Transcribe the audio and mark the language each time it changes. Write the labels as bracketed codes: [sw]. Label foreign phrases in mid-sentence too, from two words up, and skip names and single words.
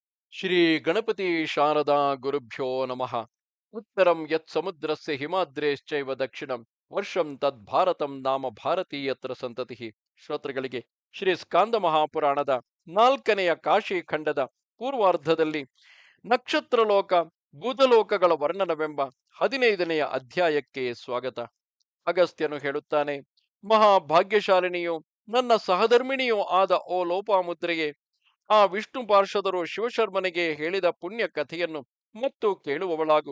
[sa] ಶ್ರೀ ಗಣಪತಿ ಶಾರದಾ ಗುರುಭ್ಯೋ ನಮಃ. ಉತ್ತರಂ ಯತ್ ಸಮುದ್ರಸ್ಯ ಹಿಮಾದ್ರೇಶ್ಚೈವ ದಕ್ಷಿಣಂ ವರ್ಷಂ ತದ್ ಭಾರತಂ ನಾಮ ಭಾರತೀಯತ್ರ ಸಂತತಿ. [kn] ಶ್ರೋತೃಗಳಿಗೆ ಶ್ರೀ ಸ್ಕಾಂದ ಮಹಾಪುರಾಣದ ನಾಲ್ಕನೆಯ ಕಾಶಿ ಖಂಡದ ಪೂರ್ವಾರ್ಧದಲ್ಲಿ ನಕ್ಷತ್ರಲೋಕ ಭೂತಲೋಕಗಳ ವರ್ಣನವೆಂಬ 15ನೆಯ ಅಧ್ಯಾಯಕ್ಕೆ ಸ್ವಾಗತ. ಅಗಸ್ತ್ಯನು ಹೇಳುತ್ತಾನೆ, ಮಹಾಭಾಗ್ಯಶಾಲಿನಿಯು ನನ್ನ ಸಹಧರ್ಮಿಣಿಯೂ ಆದ ಓ ಲೋಪಾಮುದ್ರೆಯೇ, ಆ ವಿಷ್ಣು ಪಾರ್ಷದರು ಶಿವಶರ್ಮನಿಗೆ ಹೇಳಿದ ಪುಣ್ಯ ಕಥೆಯನ್ನು ಮತ್ತು ಕೇಳುವವಳಾಗು.